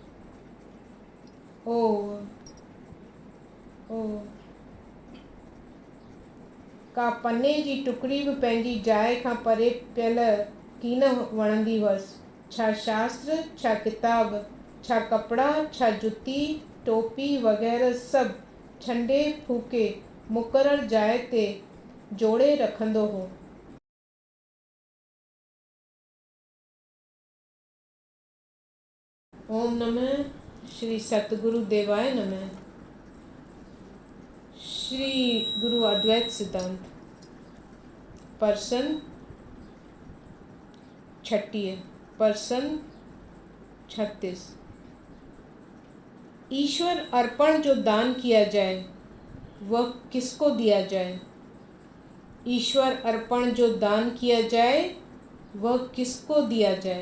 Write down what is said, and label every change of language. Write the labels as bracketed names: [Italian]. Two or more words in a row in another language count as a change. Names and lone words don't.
[Sindhi] का पने जी टुकड़ी बि पंहिंजी जाइ खां परे पियल कीन वणंदी हुअसि। छा शास्त्र, छा किताब, छा कपिड़ा, छा जुती, टोपी वग़ैरह सभु छंडे फूके मुक़रर जाइ ते जोड़े रखंदो हो। [Sanskrit] ओम नमः श्री सतगुरु देवाय नमः। श्री गुरु अद्वैत सिद्धांत पर्सन 36। [Hindi] ईश्वर अर्पण जो दान किया जाए, वह किसको दिया जाए? ईश्वर अर्पण जो दान किया जाए, वह किसको दिया जाए?